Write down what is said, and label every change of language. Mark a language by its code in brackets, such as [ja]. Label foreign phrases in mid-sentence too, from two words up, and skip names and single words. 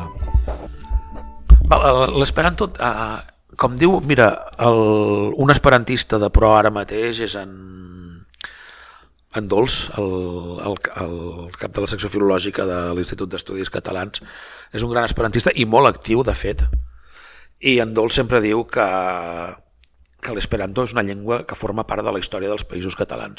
[ca] L'esperanto, com diu, mira, un esperantista de pro ara mateix és en Dols, el cap de la secció filològica de l'Institut d'Estudis Catalans. És un gran esperantista i molt actiu, de fet. I en Dols sempre diu que l'esperanto és una llengua que forma part de la història dels Països Catalans,